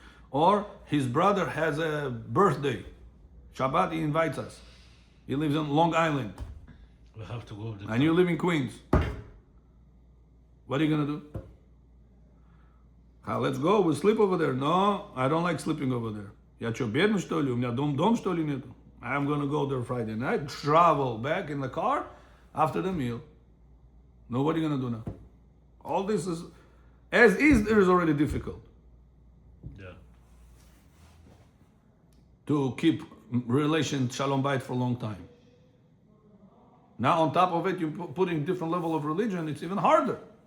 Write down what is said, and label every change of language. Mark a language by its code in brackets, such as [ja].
[en] Or his brother has a birthday. Shabbat, he invites us. He lives on Long Island, We have to go to the and you live in Queens. What are you going to do? Let's go, we'll sleep over there. No, I don't like sleeping over there. [ru] Я что, бедный, что ли? У меня дом, что ли, нету? [en] I'm going to go there Friday night, travel back in the car after the meal. No, what are you going to do now? All this is, as is, there is already difficult Yeah. to keep relation shalom bayit for a long time. Now on top of it, you're putting different level of religion, it's even harder.